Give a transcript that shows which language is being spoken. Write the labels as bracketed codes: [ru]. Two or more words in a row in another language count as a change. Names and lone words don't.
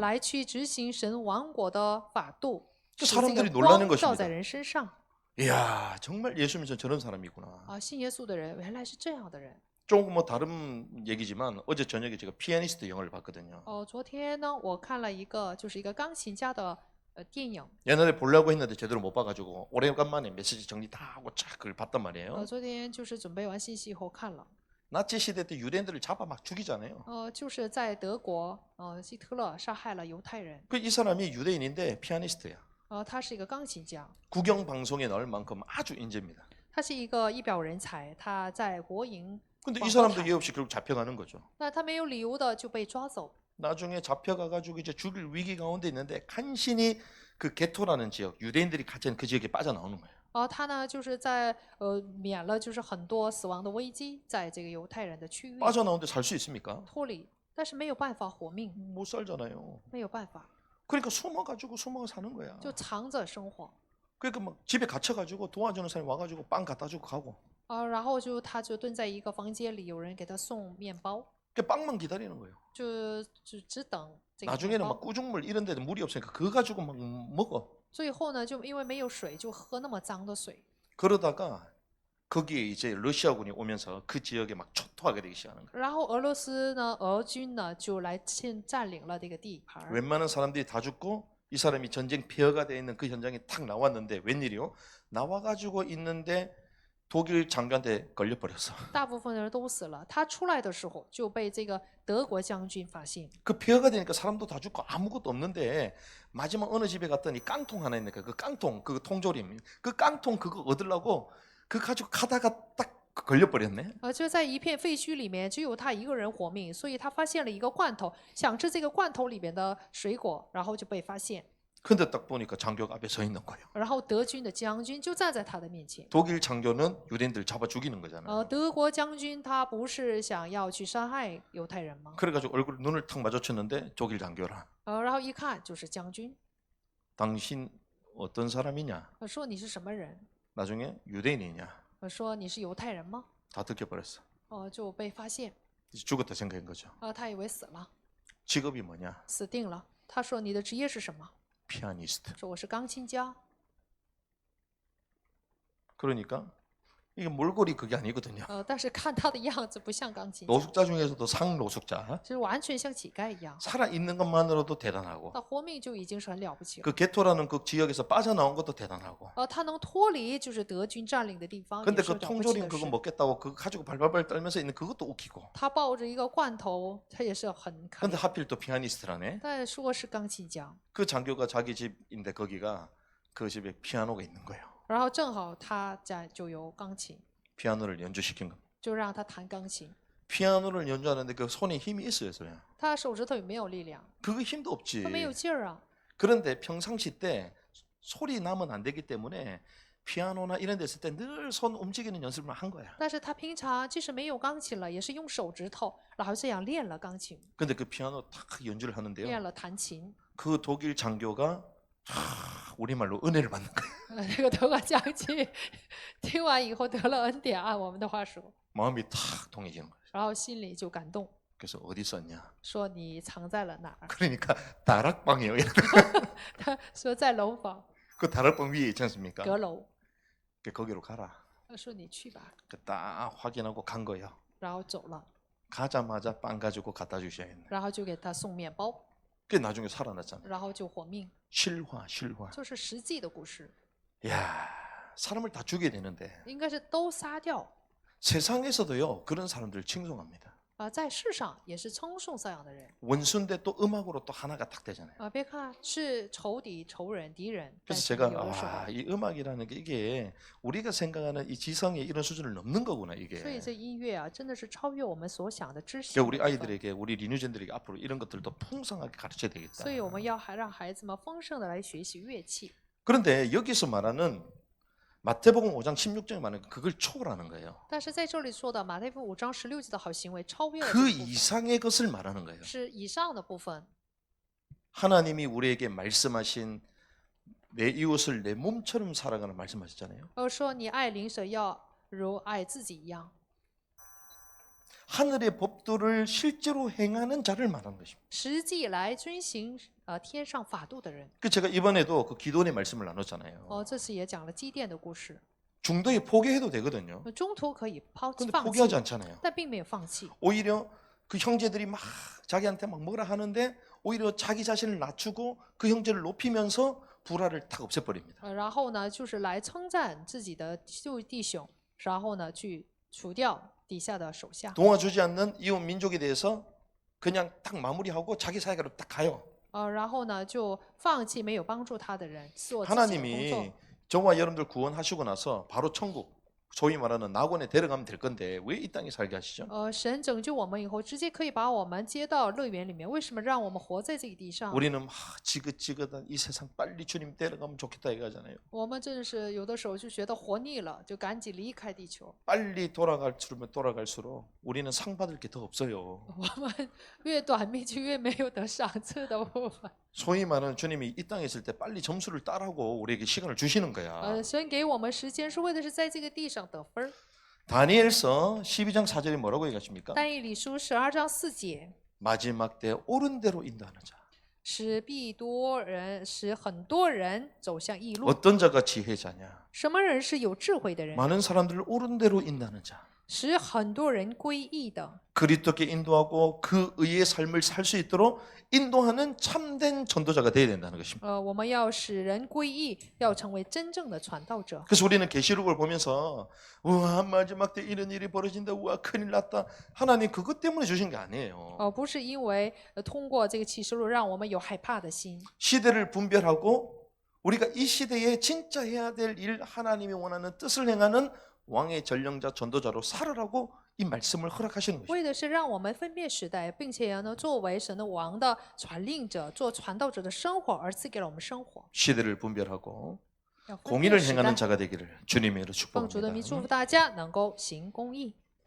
[zh] 来去执行神王国的法度， [ko] 그 [zh] 使这个 [ko] 사람들이 놀라는 [zh] 光照在 [ko] 것입니다. [zh] 人身上。 [ko] 이야, 정말 예수 믿으면 저런 사람이구나. [zh] 信耶稣的人原来是这样的人。 [ko] 조금 뭐 다른 얘기지만 어제 저녁에 제가 피아니스트 영화를 봤거든요. [zh] 昨天呢，我看了一个就是一个钢琴家的电影。 [ko] 옛날에 보려고 했는데 제대로 못 봐가지고 오래간만에 메시지 정리 다 하고 쫙 그걸 봤단 말이에요. [zh] 昨天就是准备完信息以后看了。 [ko] 나치 시대 때 유대인들을 잡아 막 죽이잖아요. [zh] 就是在德国，希特勒杀害了犹太人。 [ko] 그 이 사람이 유대인인데 피아니스트야. [zh] 他是一个钢琴家， [ko] 국영 방송에 나올 만큼 아주 인재입니다. [zh] 他是一个一表人才，他在国营。 [ko] 근데 이 사람도 예의 없이 결국 잡혀가는 거죠. [zh] 那他没有理由的就被抓走。 [ko] 나중에 잡혀가가지고 이제 죽일 위기 가운데 있는데 간신히 그 게토라는 지역 유대인들이 갇힌 그 지역에 빠져나오는 거예요. [zh] 他呢就是在免了就是很多死亡的危机，在这个犹太人的区域 [ko] 빠져나오는데 살 수 있습니까? [zh] 脱离，但是没有办法活命， [ko] 못 살잖아요. [zh] 没有办法， [ko] 그러니까 숨어가지고 숨어 사는 거야. [zh] 就藏着生活。 [ko] 그러니까 막 집에 갇혀가지고 도와주는 사람이 와가지고 빵 갖다 주고 가고. [zh] 然后他就蹲在一个房间里，有人给他送面包， [ko] 그 빵만 기다리는 거예요. [zh] 就只等这个面 [ko] 나중에는 막 [zh] 包。 [ko] 꾸중물 이런 데도 물이 없으니까 그거 가지고 막 먹어. [zh] 最后呢，就因为没有水，就喝那么脏的水。 [ko] 그러다가 거기에 이제 러시아군이 오면서 그 지역에 막 초토하게 되기 시작하는 거예요. [zh] 然后俄罗斯呢，俄军呢就来占领了这个地盘。 [ko] 웬만한 사람들이 다 죽고 이 사람이 전쟁 폐허가 돼 있는 그 현장에 탁 나왔는데 웬일이요? 나와가지고 있는데 독일 장교한테 걸려버렸어. [zh] 大部分人都死了。他出来的时候就被这个德国将军发现。 [ko] 그 폐허가 되니까 사람도 다 죽고 아무것도 없는데 마지막 어느 집에 갔더니 깡통 하나 있는데 그 깡통 그 통조림 그 깡통 그거 얻으려고 그 가지고 가다가 딱 걸려버렸네. [zh] 就在一片废墟里面，只有他一个人活命，所以他发现了一个罐头，想吃这个罐头里面的水果，然后就被发现。 [ko] 근데 딱 보니까 장교가 앞에 서 있는 거예요. [zh] 然后德军的将军就站在他的面前。 [ko] 독일 장교는 유대인들 잡아 죽이는 거잖아요. [zh] 德国将军他不是想要去伤害犹太人吗？ [ko] 그래가지고 얼굴 눈을 탁 마주쳤는데 독일 장교라. [zh] 然后一看就是将军， [ko] 당신 어떤 사람이냐? [zh] 说你是什么人？ [ko] 나중에 유대인이냐? [zh] 说你是犹太人吗？ [ko] 다 들켜버렸어. [zh] 就被发现。 [ko] 이제 죽었다 생각한 거죠. [zh] 他以为死了， [ko] 직업이 뭐냐? [zh] 死定了。他说你的职业是什么？ [ko] 피아니스트. [zh] 说我是钢琴家。 [ko] 그러니까 이게 몰골이 그게 아니거든요. [zh] 但是看他的样子不像钢琴家， [ko] 노숙자 중에서도 상노숙자. [zh] 就是完全像乞丐一样。 [ko] 살아 있는 것만으로도 대단하고 [zh] 他活命就已经是很了不起了。 [ko] 그 게토라는 그 지역에서 빠져나온 것도 대단하고. [zh] 他能脱离就是德军占领的地方，也 [ko] 근데 [zh] 是 [ko] 그 [zh] 了不起 [ko] 통조림 [zh] 的 [ko] 그거 [zh] 事。 [ko] 먹겠다고 그거 가지고 발발발 떨면서 있는 그것도 웃기고. [zh] 他抱着一个罐头，他也是很可 [ko] 근데 [zh] 怜。 [ko] 하필 또 피아니스트라네. [zh] 但说是钢琴家， [ko] 그 장교가 자기 집인데 거기가 그 집에 피아노가 있는 거예요. [zh] 然后正好他家就有钢琴， [ko] 피아노를 연주시킨 거. [zh] 就让他弹钢琴。 [ko] 피아노를 연주하는데 그 손에 힘이 있어요, 소야. [zh] 他手指头也没有力量， [ko] 그거 힘도 없지. [zh] 他没有劲儿啊。 [ko] 그런데 평상시 때 소리 나면 안 되기 때문에 피아노나 이런 데 있을 때 늘 손 움직이는 연습을 한 거야. [zh] 但是他平常即使没有钢琴了，也是用手指头，然后这样练了钢琴， [ko] 근데 그 피아노 탁 연주를 하는데요. [zh] 练了弹琴。 [ko] 그 독일 장교가 우리말로 은혜를 받는 거예요. [zh] 这个德国将军听完以后得了恩典，按我们的话说， [ko] 마음이 탁 동해지는 거예요. [zh] 然后心里就感动， [ko] 그래서 어디 썼냐? [zh] 说你藏在了哪儿？ [ko] 그러니까 다락방이에요. [zh] 他说在楼房 [ko] 그 다락방 위에 있지 않습니까? [zh] 阁楼。 [ko] 거기로 가라. [zh] 他说你去吧， [ko] 딱 확인하고 간 거예요. [zh] 然后走了， [ko] 가자마자 빵 가지고 갖다 주셔야겠네. [zh] 然后就给他送面包， [ko] 그게 나중에 살아났잖아요. [zh] 然后就活命， [ko] 실화. [zh] 就是实际的故事， [ko] 야, 사람을 다 죽여야 되는데 [zh] 应该是都杀掉。 [ko] 세상에서도요 그런 사람들 칭송합니다. [zh] 在世上也是称颂这样的人 [ko] 원수인데 또 음악으로 또 하나가 딱 되잖아요. [zh] 别看是仇敌、仇人、敌人，但 [ko] 그래서 [zh] 是 [ko] 제가 [zh] 有的时候， [ko] 이 음악이라는 게 이게 우리가 생각하는 이 지성의 이런 수준을 넘는 거구나 이게. [zh] 所以这音乐啊，真的是超越我们所想的知识 [ko] 그러니까 。 우리 아이들에게 우리 리뉴젠들에게 앞으로 이런 것들도 풍성하게 가르쳐야 되겠다. [zh] 所以我们要还让孩子们丰盛的来学习乐器。 [ko] 그런데 여기서 말하는 마태복음 5장 16절에 말하는 그걸 초월하는 거예요. [zh] 但是在这里说的马太福音5章16节的好行为超越了这 [ko] 그 [zh] 个部分， [ko] 이상의 것을 말하는 거예요. [zh] 是以上的部分。 [ko] 하나님이 우리에게 말씀하신 내 이웃을 내 몸처럼 살아가는 말씀하셨잖아요. [zh] 说你爱邻舍要如爱自己一样， [ko] 하늘의 법도를 실제로 행하는 자를 말하는 것입니다. [zh] 实际来遵行天上法度的人。 [ko] 그 제가 이번에도 그 기도원의 말씀을 나눴잖아요. [zh] 这次也讲了基甸的故事， [ko] 중도에 포기해도 되거든요. [zh] 中途可以 [ko] 근데 [zh] 放 [ko] 포기하지 [zh] 弃， [ko] 않잖아요. [zh] 但并没有放弃。 [ko] 오히려 그 형제들이 막 자기한테 막 뭐라 하는데 오히려 자기 자신을 낮추고 그 형제를 높이면서 불화를 탁 없애버립니다. [zh] 然后呢，就是来称赞自己的弟兄，然后呢，去除掉底下的手下。 [ko] 도와주지 않는 이웃 민족에 대해서 그냥 탁 마무리하고 자기 사회가로 딱 가요. [zh] 然后呢，就放弃没有帮助他的人，做自己的工 [ko] 하나님이 [zh] 作。 [ko] 저와 여러분들 구원하시고 나서 바로 천국 소위 말하는 낙원에 데려가면 될 건데 왜 이 땅에 살게 하시죠? [zh] 神拯救我们以后，直接可以把我们接到乐园里面。为什么让我们活在这个地上？ [ko] 우리는 막 지긋지긋한 이 세상 빨리 주님 데려가면 좋겠다 이거잖아요. [zh] 我们真是有的时候就觉得活腻了，就赶紧离开地球。 [ko] 빨리 돌아갈수록 우리는 상 받을 게 더 없어요. [zh] 我们越短命就越没有得赏赐的部分。 [ko] 소위 말하는 주님이 이 땅에 있을 때 빨리 점수를 따라고 우리에게 시간을 주시는 거야. [zh] 神给我们时间是为的是在这个地上得分儿。 [ko] 다니엘서 12장 4절에 뭐라고 얘기하십니까? [zh] 但以理书12章4节， [ko] 마지막 때 옳은 대로 인도하는 자. [zh] 使很多人走向义路。 [ko] 어떤 자가 지혜자냐? [zh] 什么人是有智慧的人？ [ko] 많은 사람들을 옳은 대로 인도하는 자. [zh] 使很多人归义的。 [ko] 그리스도께 인도하고 그 의의 삶을 살 수 있도록 인도하는 참된 전도자가 되어야 된다는 것입니다. [zh] 我们要使人归义，要成为真正的传道者。 [ko] 그래서 우리는 계시록을 보면서 우와 마지막 때 이런 일이 벌어진다. 우와 큰일 났다. 하나님 그것 때문에 주신 게 아니에요. [zh] 不是因为通过这个启示录让我们有害怕的心， [ko] 시대를 분별하고 우리가 이 시대에 진짜 해야 될 일 하나님이 원하는 뜻을 행하는 왕의 전령자 전도자로 살아라고 이 말씀을 허락하시는 것입니다. [zh] 为的是让我们分辨时代，并且呢，作为神的王的传令者，做传道者的生活，而赐给了我们生活。 [ko] 시대를 분별하고 [zh] 要分辨 [ko] 공의를 [zh] 时 [ko] 행하는 [zh] 代， [ko] 자가 되기를 주님의 이름으로 [zh] 奉主的名祝 [ko] 축복합니다. [zh] 福大家能够行公义。